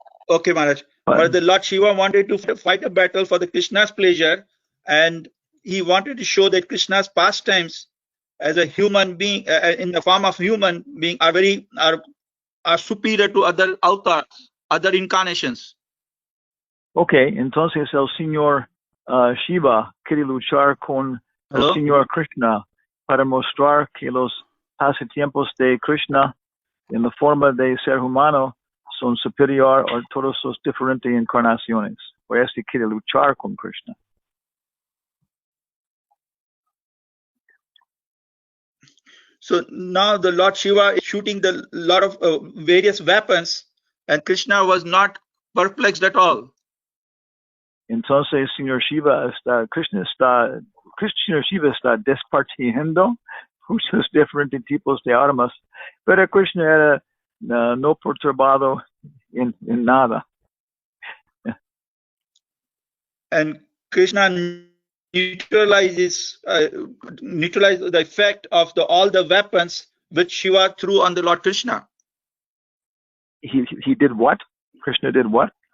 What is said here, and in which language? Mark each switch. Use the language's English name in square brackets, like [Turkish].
[English] Okay, Maharaj. But the Lord Shiva wanted to fight a battle for the Krishna's pleasure, and he wanted to show that Krishna's pastimes as a human being, in the form of human being, are superior to other avatars, other incarnations. [Spanish] Okay, entonces el señor Shiva quiere luchar con el señor Krishna para mostrar que los pasatiempos de Krishna en la forma de ser humano son superior a todas sus diferentes encarnaciones. Por eso quiere luchar con Krishna. [English] So now the Lord Shiva is shooting the lot of various weapons, and Krishna was not perplexed at all. [Spanish] Entonces, Señor Shiva Krishna Shiva está despartiendo muchos diferentes tipos de armas, pero Krishna era no perturbado en nada. [English] And Krishna neutralized the effect of all the weapons which Shiva threw on the Lord Krishna. He did what? Krishna did what?